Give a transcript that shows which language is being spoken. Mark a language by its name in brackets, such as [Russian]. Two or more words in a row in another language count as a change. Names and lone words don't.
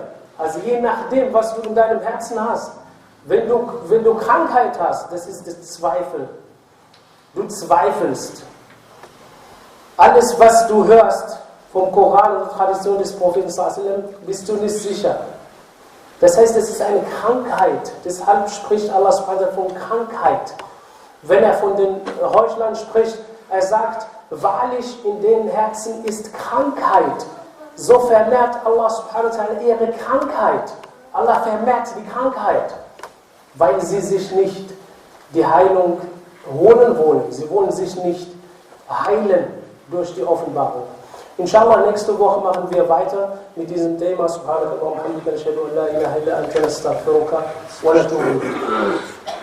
[German] Also je nachdem, was du in deinem Herzen hast. Wenn du Krankheit hast, das ist der Zweifel. Du zweifelst. Alles, was du hörst vom Koran und der Tradition des Propheten bist du nicht sicher. Das heißt, es ist eine Krankheit. Deshalb spricht Allah [Arabic] سبحانه وتعالى [German] von Krankheit. Wenn er von den Heuchlern spricht, er sagt, wahrlich in den Herzen ist Krankheit. So vermehrt Allah [Arabic] سبحانه وتعالى [German] ihre Krankheit. Allah vermehrt die Krankheit, weil sie sich nicht die Heilung holen wollen. Sie wollen sich nicht heilen durch die Offenbarung. Inshallah, nächste Woche machen wir weiter mit diesem Thema. [Arabic] سبحانك وبحمدك، أشهد أن لا إله إلا أنت، أستغفرك وأتوب إليك.